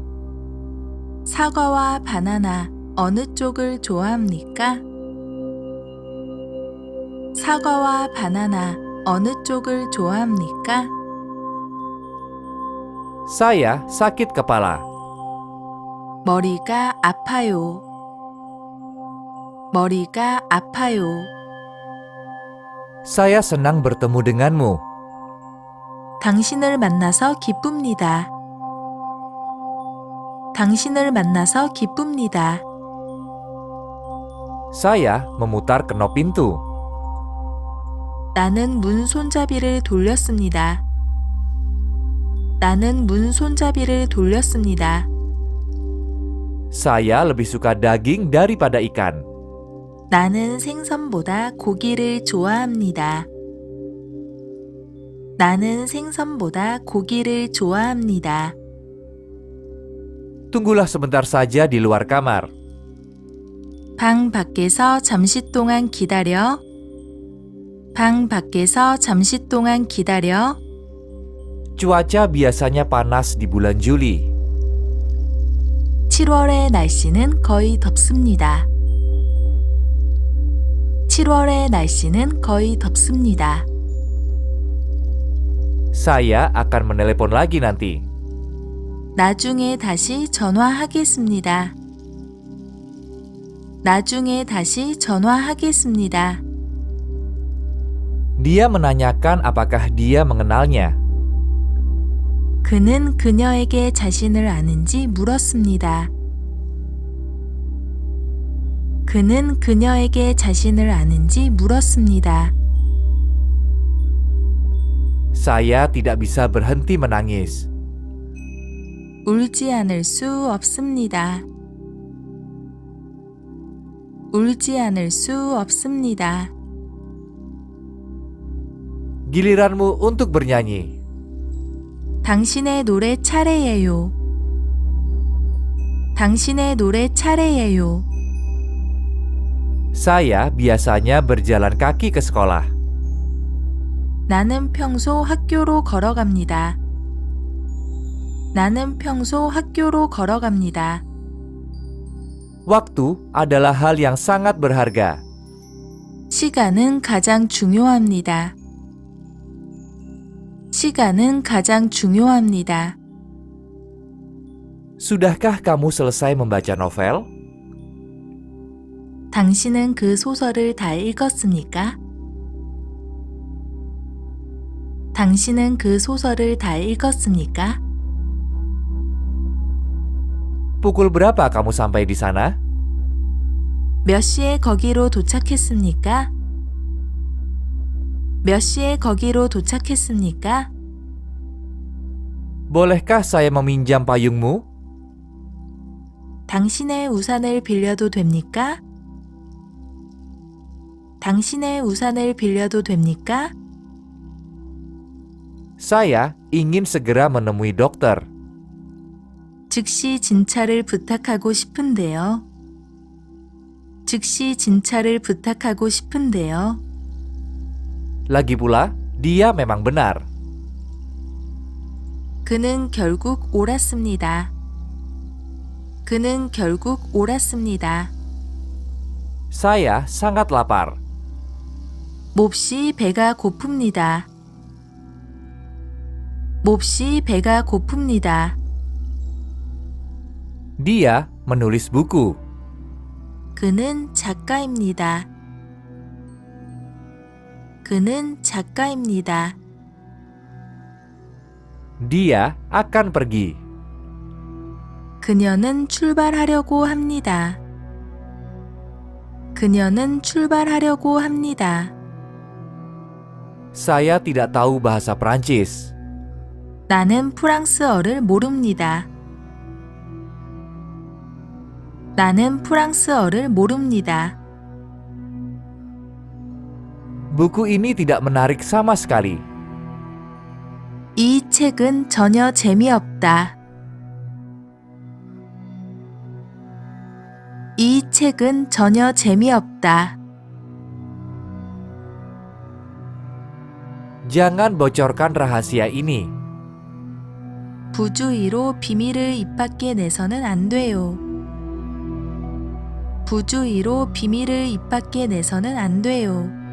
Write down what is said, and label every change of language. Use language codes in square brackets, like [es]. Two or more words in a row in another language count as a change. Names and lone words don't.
[ko] 사과와 바나나 어느 쪽을 좋아합니까? 사과와 바나나 어느 쪽을 좋아합니까? [id] Saya sakit kepala. [ko] 머리가 아파요. 머리가 아파요. [id] Saya senang bertemu denganmu. [ko] 당신을 만나서 기쁩니다. 당신을 만나서 기쁩니다. [id] Saya memutar kenop pintu. [ko] 나는 문 손잡이를 돌렸습니다. 나는 문 손잡이를 돌렸습니다. [id] Saya lebih suka daging daripada ikan. [ko] 나는 생선보다 고기를 좋아합니다. 나는 생선보다 고기를 좋아합니다. [id] Tunggulah sebentar saja di luar kamar. [ko] 방 밖에서 잠시 동안 기다려. 방 밖에서 잠시 동안 기다려. [id] Cuaca biasanya panas di bulan Juli. [ko] 7월의 날씨는 거의 덥습니다. 7월의 날씨는 거의 덥습니다. [id] Saya akan menelepon lagi nanti. [ko] 나중에 다시 전화하겠습니다. 나중에 다시 전화하겠습니다. [id] Dia menanyakan apakah dia mengenalnya. [ko] 그는 그녀에게 자신을 아는지 물었습니다. 그는 그녀에게 자신을 아는지 물었습니다. [id] Saya tidak bisa berhenti menangis. [ko] 울지 않을 수 없습니다. 울지 않을 수 없습니다. [id] Giliranmu untuk bernyanyi. [ko] 당신의 노래 차례예요. 당신의 노래 차례예요. [id] Saya biasanya berjalan kaki ke sekolah. [ko] 나는 평소 학교로 걸어갑니다. 나는 평소 학교로 걸어갑니다. [id] Waktu adalah hal yang sangat berharga. [ko] 시간은 가장 중요합니다. 시간은 가장 중요합니다. [id] Sudahkah kamu selesai membaca novel? [ko] 당신은 그 소설을 다 읽었습니까? 당신은 그 소설을 다 읽었습니까? [id] Pukul berapa kamu sampai di sana? [ko] 몇 시에 거기로 도착했습니까? 몇 시에 거기로 도착했습니까? [id] Bolehkah saya meminjam payungmu? [ko] 당신의 우산을 빌려도 됩니까? 당신의 우산을 빌려도 됩니까? [id] Saya ingin segera menemui dokter. [ko] 즉시 진찰을 부탁하고 싶은데요. 즉시 진찰을 부탁하고 싶은데요. [id] Lagi pula, dia memang benar. [ko] 그는 결국 옳았습니다. 그는 결국 옳았습니다. [id] Saya sangat lapar. [ko] 몹시 배가 고픕니다. 몹시 배가 고픕니다. [id] Dia menulis buku. [ko] 그는 작가입니다. 그는 작가입니다. [id] Dia akan pergi. [ko] 그녀는 출발하려고 합니다. 그녀는 출발하려고 합니다. [id] Saya tidak tahu bahasa Prancis. [ko] 나는 프랑스어를 모릅니다. 나는 프랑스어를 모릅니다. [id] Buku ini tidak menarik sama sekali. [ko] 이 책은 전혀 재미없다. 이 책은 전혀 재미없다. [id] Jangan bocorkan rahasia ini. [ko] 부주의로 비밀을 입 밖에 내서는 안 돼요. 부주의로 비밀을 입 밖에 내서는 안 돼요.